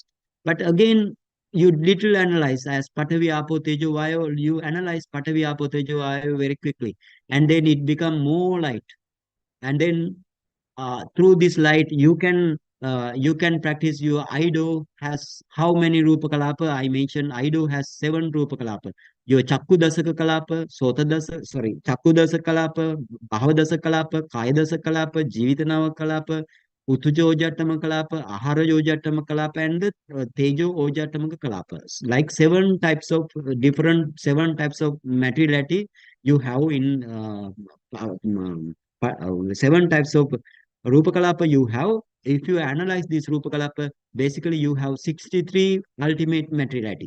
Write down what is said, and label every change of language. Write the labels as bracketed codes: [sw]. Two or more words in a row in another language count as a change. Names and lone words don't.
[en] But again, you little analyze as [pi] Patavi Apo Tejo Vayo, [en] you analyze [pi] Patavi Apo Tejo Vayo [en] very quickly, and then it become more light. And then through this light, you can practice your Ido has how many [pi] Rupa Kalapa? [en] I mentioned Ido has 7 [pi] Rupa Kalapa. Your Chakku Dasaka Kalapa, Sota Dasa, sorry, Chakku Dasa Kalapa, Bhava Dasa Kalapa, Kaya Dasa Kalapa, Jivitanava Kalapa, Utujo Ojatama Kalapa, Ahara Ojatama Kalapa, [en] and the [pi] Tejo Ojatama Kalapa. [en] Like 7 types of different 7 types of materiality you have in 7 types of [pi] Rupa Kalapa [en] you have. If you analyze this [pi] Rupa Kalapa, [en] basically you have 63 ultimate materiality.